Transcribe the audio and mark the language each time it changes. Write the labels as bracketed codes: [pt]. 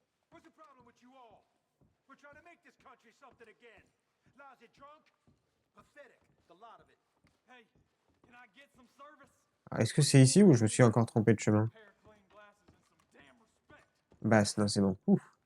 [en] What's the problem with you all? We're trying to make this country something again. Lousy drunk? Pathetic, the lot of it. Hey, can I get some service? [fr] Ah, est-ce que c'est ici ou je me suis encore trompé de chemin? [en] Pair of clean glasses and some damn respect. [fr] Basse, non, c'est bon. Ouf.